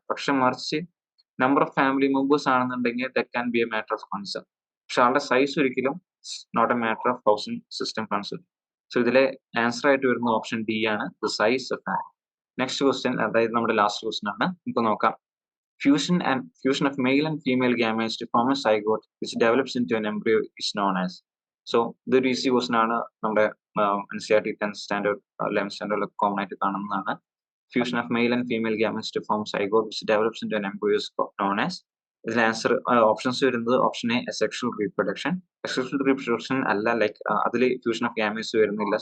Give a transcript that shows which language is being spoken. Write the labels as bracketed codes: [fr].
[ml] പക്ഷെ മറിച്ച് [en] number of family members [ml] ആണെന്നുണ്ടെങ്കിൽ [en] That can be a matter of concern. [ml] പക്ഷെ ആളുടെ സൈസ് ഒരിക്കലും [en] Not a matter of housing system concern. [ml] So ഇതിലെ ആൻസർ ആയിട്ട് വരുന്ന ഓപ്ഷൻ ഡി ആണ്, [en] The size of animal. [ml] Next question, അതായത് നമ്മുടെ ലാസ്റ്റ് ക്വസ്റ്റ്യൻ ആണ്. നമുക്ക് നോക്കാം. [en] Fusion of male and female gametes to form a zygote which develops into an embryo is known as. [ml] So ഇതൊരു ഈസി ക്വസ്റ്റ്യൻ ആണ്. നമ്മുടെ NCET 10th standard 11th സ്റ്റാൻഡേർഡിലൊക്കെ common ആയിട്ട് കാണുന്നതാണ്. [en] Fusion of male and female gametes to form zygote which develops into an embryo is known as. [ml] ഇതിൽ answer options വരുന്നത് option A asexual reproduction. Asexual reproduction അല്ല, like അതിൽ fusion of gametes വരുന്നില്ല.